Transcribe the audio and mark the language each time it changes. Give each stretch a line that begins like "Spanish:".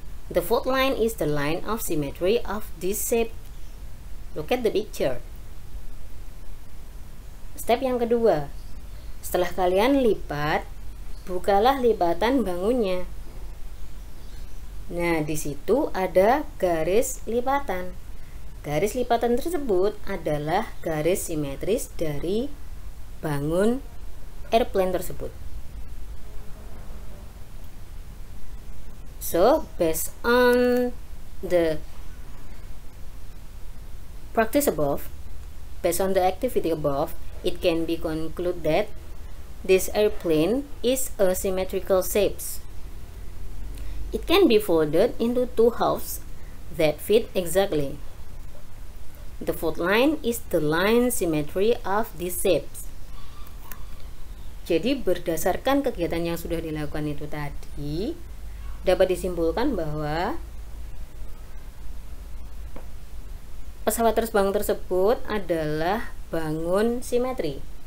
English: The fourth line is the line of symmetry of this shape. Look at the picture.
Indonesian: Step yang kedua, setelah kalian lipat, bukalah lipatan bangunnya. Nah, di situ ada garis lipatan. Garis lipatan tersebut adalah garis simetris dari bangun airplane tersebut.
English: So, based on the practice above, based on the activity above, it can be concluded that this airplane is a symmetrical shape. It can be folded into two halves that fit exactly. The fourth line is the line symmetry of these shapes.
Indonesian: Jadi berdasarkan kegiatan yang sudah dilakukan itu tadi, dapat disimpulkan bahwa pesawat terbang tersebut adalah bangun simetri.